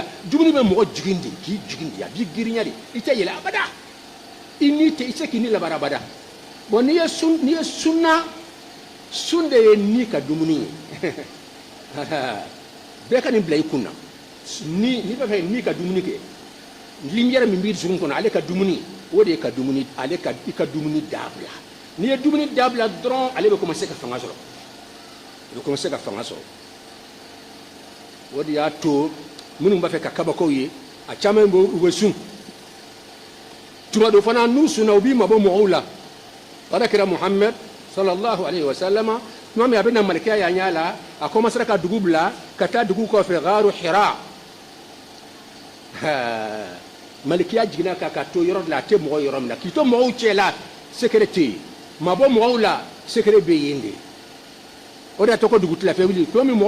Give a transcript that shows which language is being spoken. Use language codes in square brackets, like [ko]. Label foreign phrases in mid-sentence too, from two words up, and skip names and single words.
[bm] dumuni bɛ mɔgɔ jigin de k'i jigin de a b'i girinya de i tɛ yɛlɛ abada i tɛ k'i ni labara abada bon n'i ye sunna sun de ye ni ka dumuni ye bɛɛ ka nin bila i kun na n'i b'a fɛ ni ka dumuni kɛ lumière min b'i dusukun kɔnɔ ale ka dumuni o de ye ka dumuni i ka dumuni dabila n'i ye dumuni dabila dɔrɔn ale bɛ commencer ka fanga sɔrɔ i bɛ commencer ka fanga sɔrɔ o de y'a to minnu b'a fɛ ka kabakow ye a caman u bɛ sun tuma dɔ fana n'u sunna u b'i mabɔ mɔgɔw la alakira Muhammad [ar] صلى الله عليه وسلم [bm] tuma min a bɛ na malikiya y'a ɲɛ la a commencera ka dugu bila ka taa dugu kɔfɛ gaaru Hira malikiya jiginna ka to yɔrɔ de la a tɛ mɔgɔ yɔrɔ min na k'i to mɔgɔw cɛla secret tɛ yen mabɔ mɔgɔw la secret bɛ yen de o de y'a to ko dugutila fɛ wuli tuma min mɔgɔw